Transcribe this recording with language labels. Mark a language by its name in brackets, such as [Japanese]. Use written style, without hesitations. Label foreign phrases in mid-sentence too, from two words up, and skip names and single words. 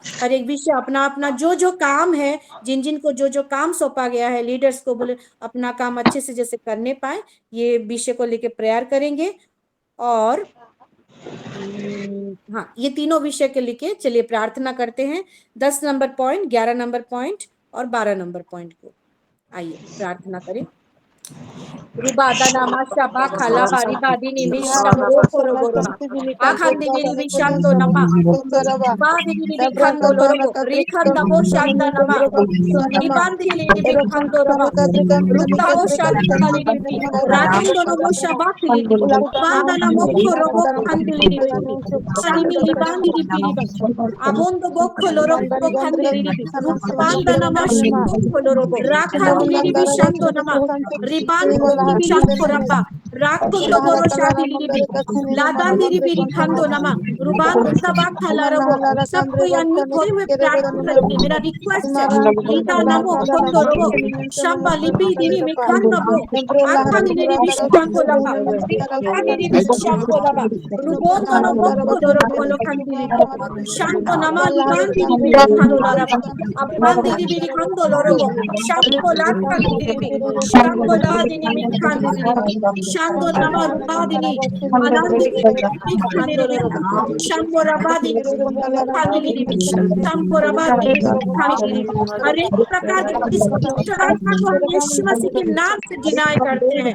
[Hindi] हर एक विषय अपना अपना जो जो काम है, जिन जिन को जो जो काम सौंपा गया है, लीडर्स को बोले अपना काम अच्छे से जैसे करने पाए, ये विषय को लेके प्रेयर करेंगे। और हाँ, ये तीनों विषय के लेके चलिए प्रार्थना करते हैं। 10 नंबर पॉइंट, 11 नंबर पॉइंट और 12 नंबर पॉइंट को आइए प्रार्थना करें। Ribadana Mashaba Kalaba Ribadini Misham Roko Roboroba Akhandini Vishanto Nama Ribadini Vikhando Lorobo Rikhanda Boshanda Nama Ribandini Vikhando Raba Rutabo Shanda Libi Radindo Nomo Shabak Libi Bandana Moko Robo Khandili Libi Shanimi Libandi Libi Abondo Boko Lorobo Khandili Libi Bandana Mashi Boko Lorobo Rakhandili Vishando Nama Ribandi Vishantoraba Rakundo Boro Shadili Libi Ladandiri Birikhando Nama Ruban Tabak Halarabo सबको अनम्यूट होते हुए प्रार्थना करेंगे। मेरा रिक्वेस्ट है, लीता नमो खोंदो रोबो शंबा लिपि दिनी में खांडो बो आखा निरी विशांतो लबा रिखा निरी विशांतो लबा रुबोंदो नमो खोंदो रोबो लो खांडी लिबो शांतो नमा लिबान दिनी बिरी खांडो लबा अबान दिनी बिरी खांडो लोरोबो शांतो ला खांडी लिबी शांतो ला दिनी में खांडी लिबी शांतो नमा रुबा दिनी अनांद दिनी खांडो रोबो शांतो रबा दिनी हर एक प्रकार की इस आत्मा को हम यीशु मसीह के नाम से डिनाई करते हैं।